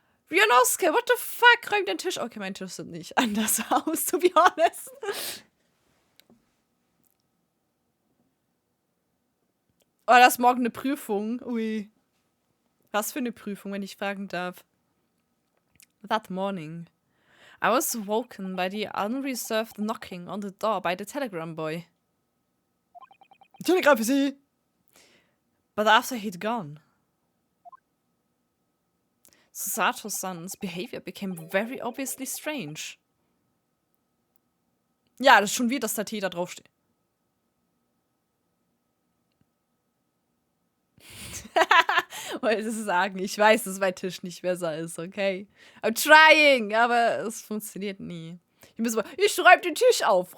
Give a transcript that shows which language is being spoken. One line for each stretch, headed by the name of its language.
German: Rionosuke,
English: what the fuck?
German: Räum den Tisch. Okay, mein Tisch sieht nicht anders aus,
English: to be honest.
German: Oh, das ist morgen eine Prüfung. Ui. Was für eine Prüfung, wenn ich fragen darf?
English: That morning, I was woken by the unreserved knocking on the door by the telegram boy.
German: Telegram für Sie!
English: But after he'd gone, Susato-san's behavior became very obviously strange.
German: Ja, das ist schon wieder, dass der Tee da draufsteht. Wollte es sagen, ich weiß, dass mein Tisch nicht besser ist, okay?
English: I'm trying,
German: aber es funktioniert nie. Ich räume den Tisch auf.